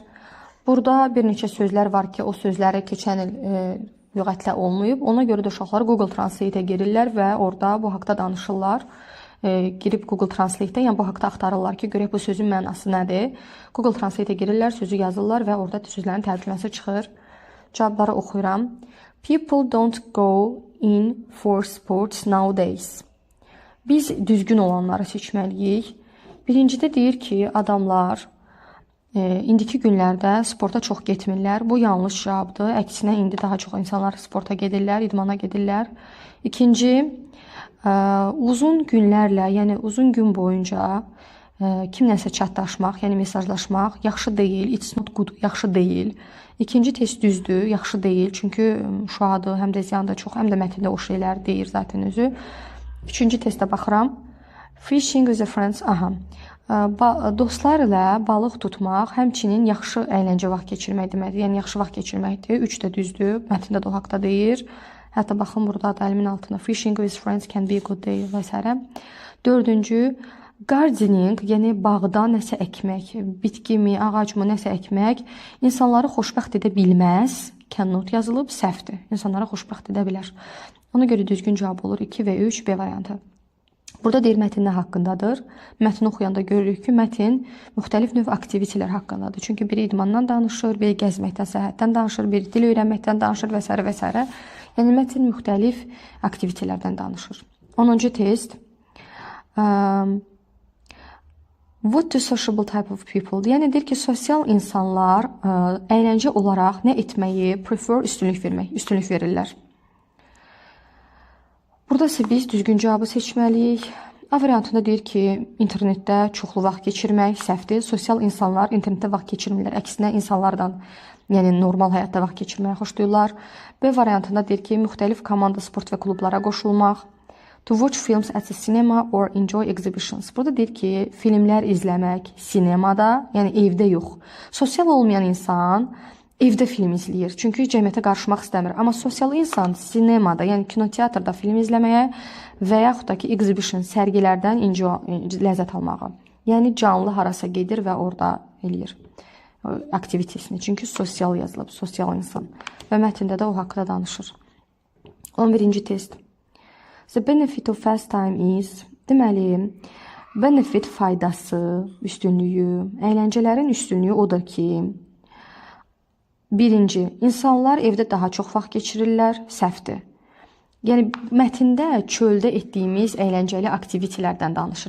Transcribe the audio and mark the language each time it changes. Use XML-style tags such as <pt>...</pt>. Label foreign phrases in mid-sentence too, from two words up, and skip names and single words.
<az>Burada bir neçə sözlər var ki, o sözləri keçən il lüğətlə olmayıb. Ona görə də uşaqlar Google Translate-ə girirlər və orada bu haqda danışırlar. girib Google Translate-də, yəni bu haqda axtarırlar ki, görək bu sözün mənası nədir. Google Translate-ə girirlər, sözü yazırlar və orada sözlərin tərcüməsi çıxır. Cavabları oxuyuram.</az> <en>People don't go in for sports nowadays.</en> <az>Biz düzgün olanları seçməliyik. Birincidə deyir ki, adamlar indiki günlərdə sporta çox getmirlər. Bu yanlış cavabdır. Əksinə indi daha çox insanlar sporta gedirlər, idmana gedirlər. İkinci, uzun günlərlə, yəni uzun gün boyunca kimləsə çatdaşmaq, yəni mesajlaşmaq yaxşı deyil.</az> <en>It's not good,</en> <az>yaxşı deyil. İkinci test düzdür, yaxşı deyil. Çünki şuadır, həm də ziyandır çox, həm də mətndə o şeylər deyir zaten özü. Üçüncü testə baxıram.</az> <en>Fishing with a friends.</en> <az>Aha. Dostlar ilə balıq tutmaq həmçinin yaxşı əyləncə vaxt keçirmək deməkdir. Yəni yaxşı vaxt keçirməkdir. 3 də düzdür. Mətndə də o haqqda deyir. Hətta baxın burada da əlimin altına</az> <en>fishing with friends can be a good day</en> <az>və s. Dördüncü, gardening, yəni bağda nəsə əkmək, bitkimi, ağacımı nəsə əkmək insanları xoşbəxt edə bilməz. Cannot yazılıb, səhvdir. İnsanları xoşbəxt edə bilər. Ona görə düzgün cavab olur 2 və 3 B variantı. Burada deyir mətn nə haqqındadır? Mətni oxuyanda görürük ki, mətn müxtəlif növ aktivitelər haqqındadır. Çünki biri idmandan danışır, biri gəzməkdən, səyahətdən danışır, biri dil öyrənməkdən danışır və s. və s. Yəni mətn müxtəlif aktivitelərdən danışır. 10-cu test.</az> <en>What do sociable type of people?</en> <az>Yəni deyir ki, sosial insanlar əyləncə olaraq nə etməyi prefer, üstünlük verirlər. Burada isə biz düzgün cavabı seçməliyik. A variantında deyir ki, internetdə çoxlu vaxt keçirmək səhvdir. Sosial insanlar internetdə vaxt keçirmirlər. Əksinə insanlardan, yəni normal həyatda vaxt keçirməyə xoşlayırlar. B variantında deyir ki, müxtəlif komanda, sport və klublara qoşulmaq.</az> <en>To watch films at the cinema or enjoy exhibitions.</en> <az>Burada deyir ki, filmlər izləmək sinemada, yəni evdə yox. Sosial olmayan insan evdə film izləyir. Çünki cəmiyyətə qarışmaq istəmir. Amma sosial insan sinemada, yəni kinoteatrda film izləməyə və yaxud da ki, exhibition, sərgilərdən ləzzət almağa. Yəni canlı harasa gedir və orada eləyir aktivitesini. Çünki sosial yazılıb, sosial insan. Və mətndə də o haqqda danışır. 11-ci test.</az> <en>The benefit of fast time is,</en> <az>deməli, benefit faydası, üstünlüyü, əyləncələrin üstünlüyü odur ki, birinci, insanlar evdə daha çox vaxt keçirirlər, səhvdir. Yəni, mətndə çöldə etdiyimiz əyləncəli aktivitelərdən danışır.</az>